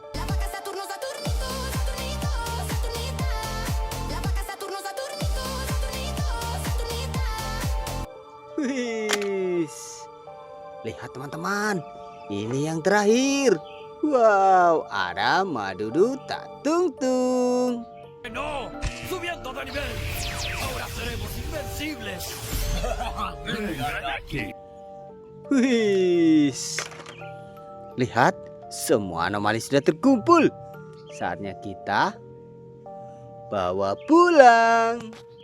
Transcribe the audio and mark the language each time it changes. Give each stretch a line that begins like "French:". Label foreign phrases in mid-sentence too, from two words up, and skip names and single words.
Indonesian: Wih, lihat teman-teman, ini yang terakhir. Wow, ada Madudu Tatungtung.
Spanish: ¡No! ¡Subiendo de nivel! ¡Ahora seremos invencibles!
Indonesian: Wih, lihat, semua anomali sudah terkumpul. Saatnya kita bawa pulang.